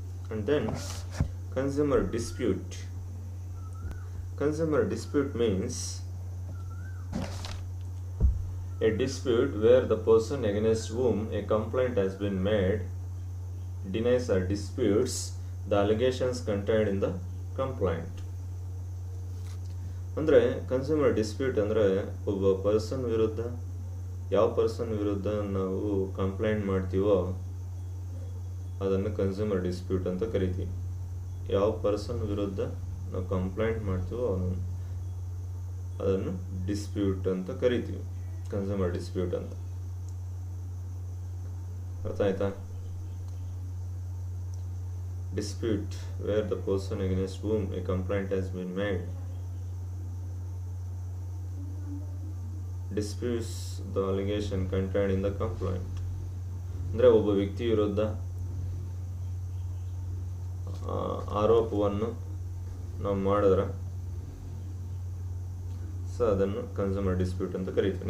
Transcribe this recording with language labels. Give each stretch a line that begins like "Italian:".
English: And then consumer dispute. Consumer dispute means a dispute where the person against whom a complaint has been made denies or disputes the allegations contained in the complaint.
Kannada: ಅಂದರೆ consumer dispute ಅಂದರೆ ಒಬ್ಬ person ವಿರುದ್ಧ, ಯಾವ person ವಿರುದ್ಧ ನಾವು complaint ಮಾಡ್ತೀವೋ ಅದನ್ನು consumer dispute ಅಂತ ಕರಿತೀವಿ. ಯಾವ ಪರ್ಸನ್ ವಿರುದ್ಧ ನಾವು ಕಂಪ್ಲೇಂಟ್ ಮಾಡ್ತೀವೋ ಅದನ್ನು ಡಿಸ್ಪ್ಯೂಟ್ ಅಂತ ಕರಿತೀವಿ, ಕನ್ಸ್ಯೂಮರ್ ಡಿಸ್ಪ್ಯೂಟ್ ಅಂತ. ಅರ್ಥ ಆಯ್ತಾ?
English: Dispute where the person against whom a complaint has been made disputes the allegation contained in the complaint.
Kannada: ಅಂದರೆ ಒಬ್ಬ ವ್ಯಕ್ತಿ ವಿರುದ್ಧ ಆರೋಪವನ್ನು ನಾವು ಮಾಡಿದ್ರೆ ಸೊ ಅದನ್ನು ಕನ್ಸ್ಯೂಮರ್ ಡಿಸ್ಪ್ಯೂಟ್ ಅಂತ ಕರೀತೀವಿ.